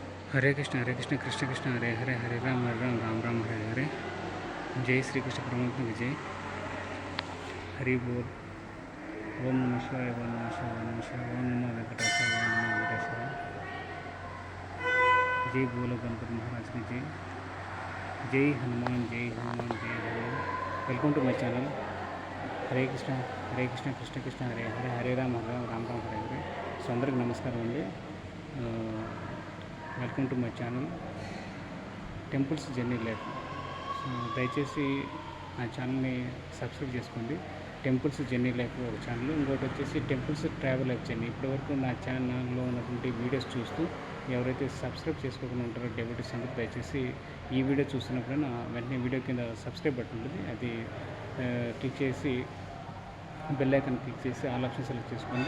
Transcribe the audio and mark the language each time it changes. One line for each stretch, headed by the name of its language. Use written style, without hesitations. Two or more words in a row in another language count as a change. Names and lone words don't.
Sanskrit: हरे कृष्ण कृष्ण कृष्ण हरे हरे हरे राम राम हरे हरे।
Hindi: जय श्री कृष्ण परमात्मा की जय। हरि बोल।
Sanskrit: ओम नमः शिवाय ओम नमः शिवाय ओम नमः शिवाय ओम नमो वेंकटेशाय ओम नमो वेंकटेशाय।
Hindi: जय बोलो गणपति महाराज की जय। जय हनुमान जय हनुमान जय हनुमान।
English: Welcome to my channel.
Sanskrit: हरे कृष्ण कृष्ण कृष्ण हरे हरे हरे राम राम हरे हरे।
Telugu: సో అందరికి నమస్కారం అండి.
English: welcome to my channel
Telugu: టెంపుల్స్ జర్నీ లైఫ్. సో దయచేసి నా ఛానల్ని సబ్స్క్రైబ్ చేసుకోండి. టెంపుల్స్ జర్నీ లైఫ్ ఒక ఛానల్, ఇంకోటి వచ్చేసి టెంపుల్స్ ట్రావెల్ లైఫ్ జర్నీ. ఇప్పటివరకు నా ఛానల్లో ఉన్నటువంటి వీడియోస్ చూస్తూ ఎవరైతే సబ్స్క్రైబ్ చేసుకోకుండా ఉంటారో డెవోటీస్ అందరూ దయచేసి ఈ వీడియో చూస్తున్నప్పుడైనా వెంటనే వీడియో కింద
English: subscribe button
Telugu: ఉంటుంది, అది క్లిక్ చేసి
English: bell icon
Telugu: క్లిక్ చేసి
English: all option select
Telugu: చేసుకోండి.